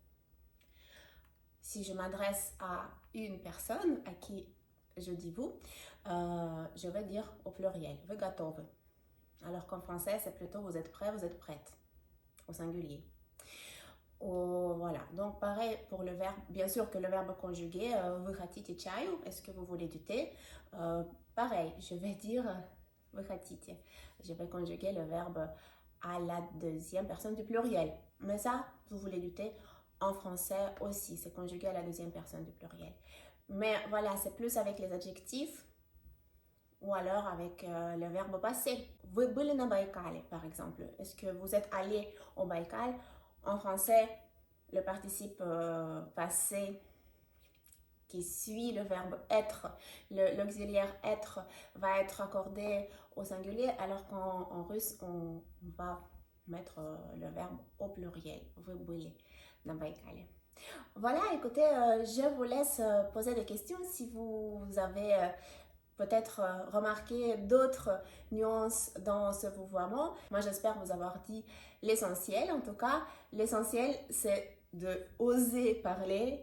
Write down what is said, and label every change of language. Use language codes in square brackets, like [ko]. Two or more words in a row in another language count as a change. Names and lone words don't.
[fr] Si je m'adresse à une personne à qui je dis vous, je vais dire au pluriel, vous готовы. Alors qu'en français, c'est plutôt vous êtes prêt, vous êtes prête, au singulier. Oh, voilà, donc pareil pour le verbe, bien sûr que le verbe conjugué, vous [ru] хотите чаю, [fr] est-ce que vous voulez du thé? Pareil, je vais dire vous хотите. Je vais conjuguer le verbe à la deuxième personne du pluriel. Mais ça, vous voulez du thé, en français aussi, c'est conjugué à la deuxième personne du pluriel. Mais voilà, c'est plus avec les adjectifs ou alors avec le verbe passé. [ru] Вы были на Байкале, [fr] par exemple. Est-ce que vous êtes allé au Baïkal? En français, le participe passé qui suit le verbe être, l'auxiliaire être va être accordé au singulier, alors qu'en russe, on va mettre le verbe au pluriel. [ru] Вы были на Байкале. [fr] Voilà, écoutez, je vous laisse poser des questions si vous avez peut-être remarqué d'autres nuances dans ce vouvoiement. Moi, j'espère vous avoir dit l'essentiel. En tout cas, l'essentiel, c'est de oser parler.